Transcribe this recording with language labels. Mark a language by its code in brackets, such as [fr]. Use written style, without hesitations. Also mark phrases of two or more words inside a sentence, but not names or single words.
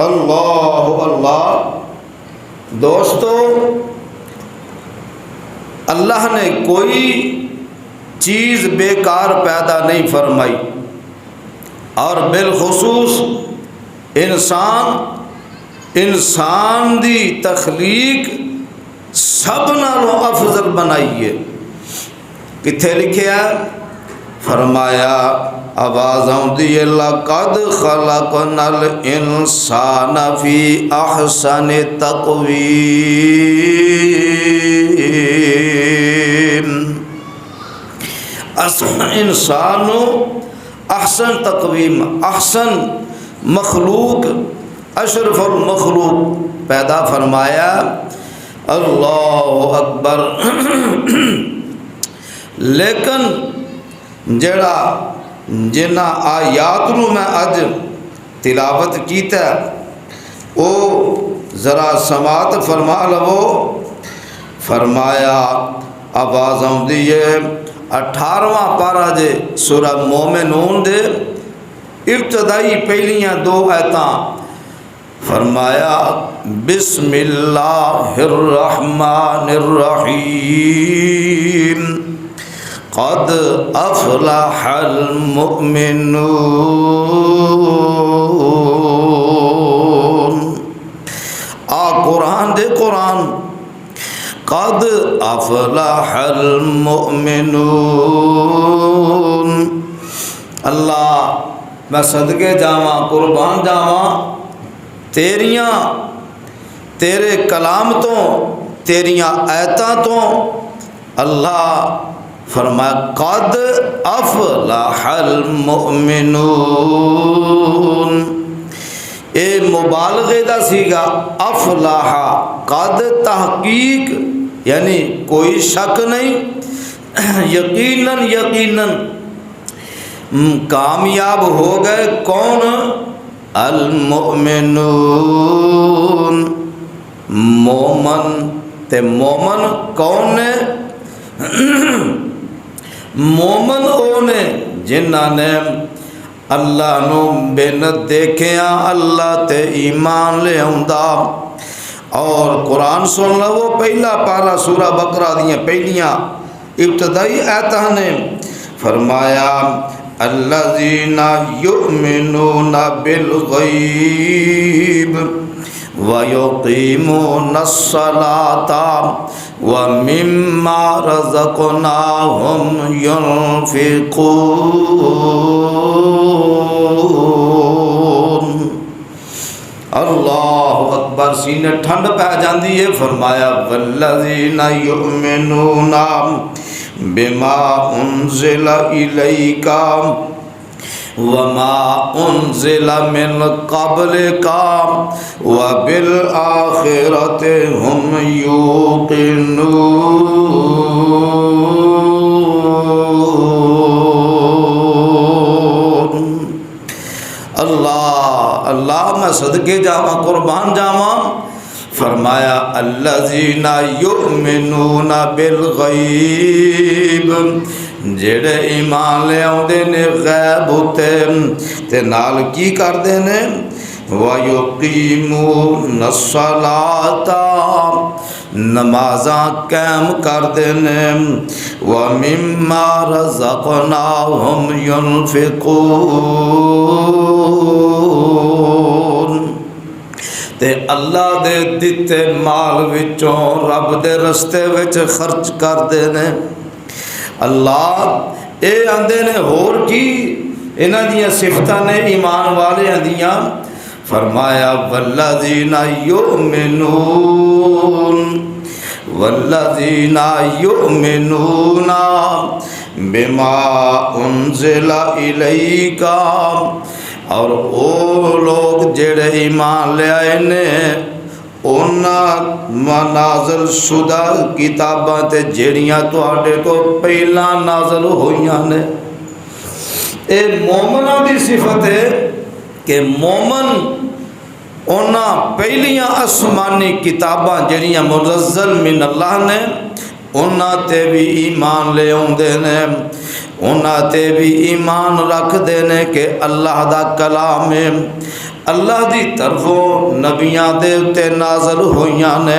[ur] اللہ اللہ۔ دوستوں، اللہ نے کوئی چیز بیکار پیدا نہیں فرمائی اور بالخصوص [pa] انسان دی تخلیق سب نالوں افضل بنائی ہے. کتھے لکھیا؟ فرمایا، آواز آؤندی اے, [ar] لقد خلقنا الإنسان في أحسن تقويم. [ur] انسان احسن تقویم، احسن مخلوق، اشرف المخلوق پیدا فرمایا. [ar] الله أكبر. [pa] لیکن جیڑا جنہاں آیات نوں میں اج تلاوت کیتا او ذرا سماعت فرما لوو. فرمایا، آواز آؤندی اے 18واں پارہ اے سورہ مومنون دے ابتدائی پہلیاں 2 آیتاں. فرمایا, [ar] بسم الله الرحمن الرحيم، قد أفلح المؤمنون. [pa] قرآن دے قرآن, [ar] قد أفلح المؤمنون. [pa] اللہ میں صدقے جاواں، قربان جاواں تیریاں، تیرے کلام توں، تیریاں آیتاں توں. اللہ فرمایا, [ar] قد أفلح المؤمنون. [pa] اے مبالغے دا صیغہ افلاح, [ur] قد تحقیق یعنی کوئی شک نہیں، یقیناً یقیناً کامیاب ہو گئے کون? [ar] المؤمنون, [pa] مومن. تے مومن کون نے? مومن او نے جنہاں نے اللہ نوں بن ویکھیا اللہ تے ایمان لے آؤندا. اور قرآن سن لو، پہلا پارہ سورہ بقرہ دیاں پہلیاں ابتدائی آیتاں نے. فرمایا, [ar] الذين يؤمنون بالغيب ويقيمون الصلاة ومما رزقناهم ينفقون. الله أكبر. [pa] سینے ٹھنڈ پے جاندی اے. فرمایا, [ar] والذين يؤمنون بما أنزل إليك وما أنزل من قبلك وبالآخرة هم يوقنون. [pa] اللہ اللہ میں صدقے جاواں، قربان جاواں. فرمایا, [ar] الذين يؤمنون بالغيب, [pa] جیڑے ایمان لے آؤندے نے غیب اُتے تے نال کی کردے نے? [ar] ويقيمون الصلاة, [pa] نمازاں قائم کردے نے. [ar] ومما رزقناهم ينفقون, [pa] تے اللہ دے دتے مال وچوں رب دے رستے وچ خرچ کردے نے. اللہ ایہہ آکھدے نے ہور کی انہاں دیاں صفتاں نے ایمان والیاں دیاں. فرمایا, [ar] والذين يؤمنون والذين يؤمنون بما أنزل إليك, [pa] اور او لوک جیڑے ایمان لے آئے نے اوہناں نازل شدہ کتاباں تے جیڑیاں تہاڈے توں پہلاں نازل ہوئیاں نے. ایہہ مومناں دی صفت اے کہ مومن اوہناں پہلیاں آسمانی کتاباں جیڑیاں [ar] منزل من الله [pa] نے اوہناں تے وی ایمان لے آؤندے نے، اوہناں تے وی ایمان رکھدے نے کہ اللہ دا کلام اے، اللہ دی طرفوں نبیاں دے اُتے نازل ہوئیاں نے.